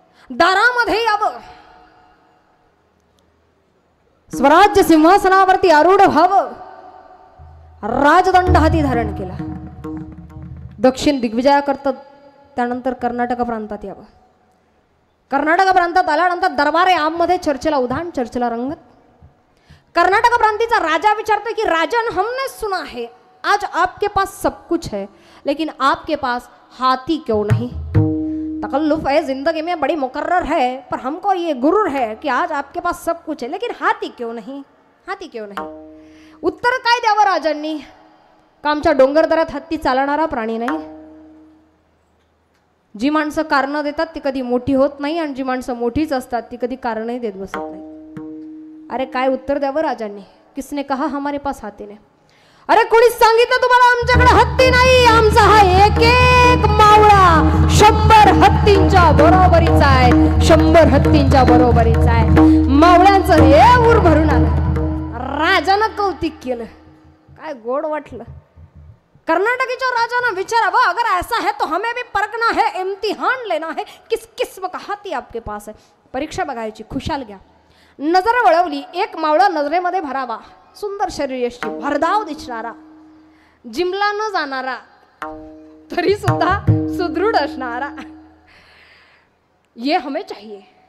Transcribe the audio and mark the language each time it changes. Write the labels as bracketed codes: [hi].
[mr] दारामध्ये यावं, स्वराज्य सिंहासनावरती आरूढ व्हावं, राजदंड हाती धारण केला. दक्षिण दिग्विजयाकरता त्यानंतर कर्नाटक प्रांतात यावं. कर्नाटक प्रांतात आल्यानंतर दरबारे आममध्ये चर्चेला उधाण, चर्चेला रंगत. कर्नाटक प्रांतीचा राजा विचारतो की राजन, [hi] हमने सुना है आज आपके पास सब कुछ है, लेकिन आपके पास हाथी क्यों नहीं? तकल्लुफ है जिंदगी में बड़ी मुकर्रर है, पर हमको ये गुरूर है कि आज आपके पास सब कुछ है, लेकिन हाथी क्यों नहीं? हाथी क्यों नहीं? [mr] उत्तर काय द्यावं राजांनी? का आमच्या डोंगरदऱ्यात हत्ती चालणारा प्राणी नाही? जी माणसं कारणं देतात ती कधी मोठी होत नाही, आणि जी माणसं मोठीच असतात ती कधी कारणही देत बसत नाही. अरे काय उत्तर द्यावं राजांनी? [hi] किसने कहा हमारे पास हाथी [mr] नाही? अरे कोणीच सांगितलं तुम्हाला आमच्याकडे हत्ती नाही? आमचा हा एक एक मावळा 100 हत्तींच्या बरोबरीचा आहे, 100 हत्तींच्या बरोबरीचा आहे. मावळ्यांचं हे ऊर भरून आलं. राजानं कौतिक केलं. काय गोड वाटलं. कर्नाटकीच्या राजानं विचारा, [hi] अगर ऐसा है तो हमें भी परखना है, इम्तिहान लेना है, किस किस्म का हाथी आपके पास है. [mr] परीक्षा बघायची, खुशाल घ्या. नजर वळवली. एक मावळा नजरेमध्ये भरावा, सुंदर शरीरयष्टी, भरधाव दिसणारा, जिमला न जाणारा, तरी सुद्धा सुदृढ असणारा, [hi] ये हमें चाहिए.